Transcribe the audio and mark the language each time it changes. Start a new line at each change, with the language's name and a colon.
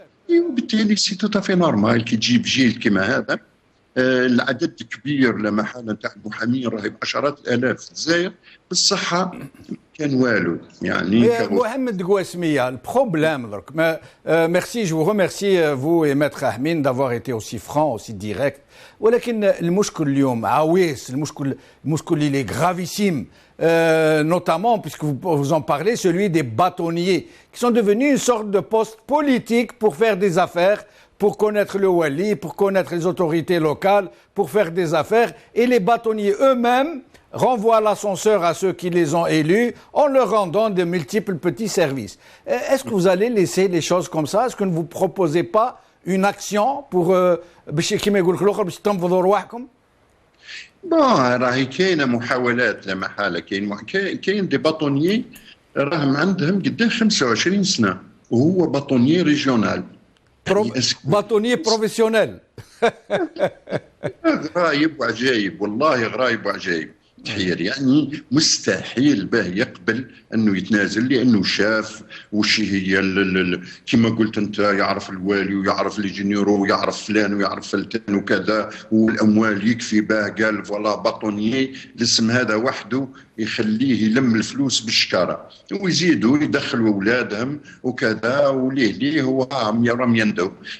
Arabic: وبالتالي
French: سي تو في نورمال
Arabic: كي تجيب جيل كما هذا، العدد كبير لا محاله تاع المحامين راهي بعشرات الالاف في الجزائر، بالصحه كان والو. يعني
French: Mohamed Gouasmia, le problème, merci, je vous remercie, vous et Maître Ahmin, d'avoir été aussi franc, aussi direct.
Arabic: ولكن المشكل اليوم عويس، المشكل
French: il est gravissime, notamment, puisque vous en parlez, celui des bâtonniers, qui sont devenus une sorte de poste politique pour faire des affaires, pour connaître le wali, pour connaître les autorités locales, pour faire des affaires, et les bâtonniers eux-mêmes renvoient l'ascenseur à ceux qui les ont élus en leur rendant de multiples petits services. Est-ce que vous allez laisser les choses comme ça? Est-ce que ne vous proposez pas une action pour
Arabic: كيما يقول لك الاخر باش تنفضوا رواحكم؟ راهي كاينه محاولات لا محاله. كاين دي باطونيي راهم عندهم قدام 25 سنه وهو باطونيي ريجيونال، باطونيي بروفيسيونيل. غرايب وعجايب، والله غرايب وعجايب. تحير يعني مستحيل باه يقبل انه يتنازل، لانه شاف وش هي كما قلت انت، يعرف الوالي ويعرف لي جينيرو ويعرف فلان ويعرف فلتان وكذا، والاموال يكفي باه قال فوالا باطونيي الاسم هذا وحده يخليه يلم الفلوس بالشكاره، ويزيدوا يدخلوا اولادهم وكذا، وليه هو راهم يندو.